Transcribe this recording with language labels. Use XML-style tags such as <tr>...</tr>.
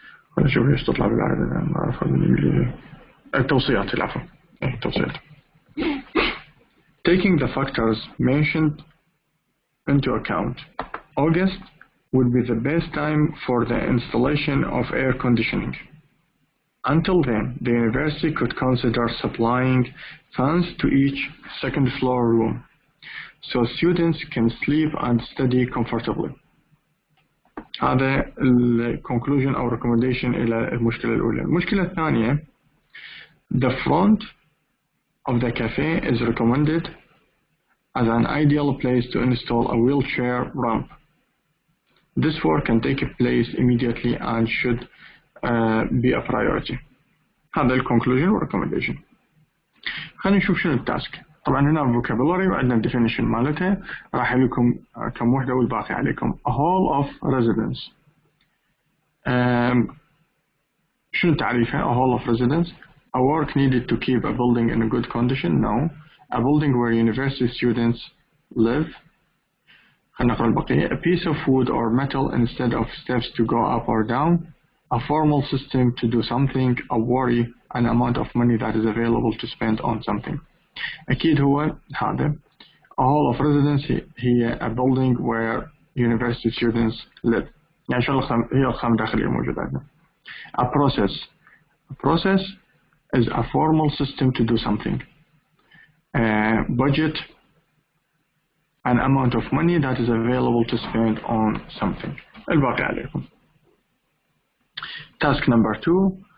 <ar>خلينا نشوف ايش تطلع بالعربي، ما اعرفها بالانجليزي. التوصيات، العفو، التوصيات.</ar> <en>Taking the factors mentioned into account, August would be the best time for the installation of air conditioning. Until then, the university could consider supplying fans to each second floor room, so students can sleep and study comfortably.</en> <ar>هذا conclusion أو recommendation إلى المشكلة الأولى. المشكلة الثانية,</ar> <en>the front of the cafe is recommended as an ideal place to install a wheelchair ramp. This work can take place immediately and should be a priority.</en> <ar>هذا الconclusion و recommendation. خلينا نشوف شنو التاسك. طبعا هنا vocabulary وعندنا definition مالتها، راح لكم كم وحدة والباقي عليكم.</ar> <en>A hall of residence.</en> <ar>شنو تعريفها؟</ar> <en>A hall of residence. A work needed to keep a building in a good condition. No. A building where university students live.</en> <ar>خلينا نقرأ البقية.</ar> <en>A piece of wood or metal instead of steps to go up or down. A formal system to do something. A worry, an amount of money that is available to spend on something.</en> <ar>أكيد هو هذا.</ar> <en>A hall of residence هي a building where university students live.</en> <ar>يعني شو هي الخام الداخلية موجودة عندنا.</ar> <en>A process. A process is a formal system to do something. Budget, an amount of money that is available to spend on something.</en> <ar>الباقي عليكم.</ar> <en>Task number 2.</en>